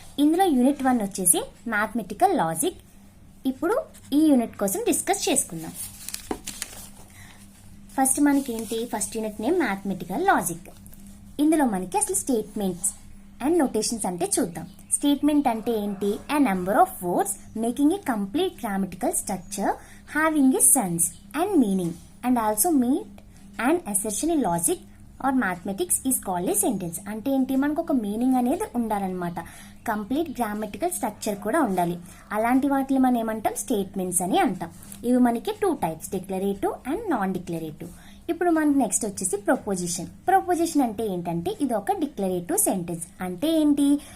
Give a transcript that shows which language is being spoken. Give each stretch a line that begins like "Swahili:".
Telugu: ఇందులో యూనిట్ 1 వచ్చేసి mathematical logic. ఇప్పుడు ఈ యూనిట్ కోసం డిస్కస్ చేసుకుందాం. First unit name mathematical logic. ఇందులో మనకి అసలు స్టేట్మెంట్స్ అండ్ నోటేషన్స్ అంటే చూద్దాం. స్టేట్మెంట్ అంటే ఏంటి?
English: a number of words making a complete grammatical structure having a sense and meaning and also meet an assertion in logic or mathematics is called a sentence.
Telugu: అంటే ఏంటి? మనకు ఒక meaning అనేది ఉండాలన్నమాట. కంప్లీట్ గ్రామటికల్ స్ట్రక్చర్ కూడా ఉండాలి. అలాంటి వాటిని మనం ఏమంటాం? స్టేట్మెంట్స్ అని అంటాం. ఇవి మనకి 2 types, declarative and non declarative. ఇప్పుడు మనకి నెక్స్ట్ వచ్చేసి ప్రపోజిషన్. ప్రపోజిషన్ అంటే ఏంటంటే ఇది ఒక డిక్లరేటివ్ సెంటెన్స్. అంటే ఏంటి?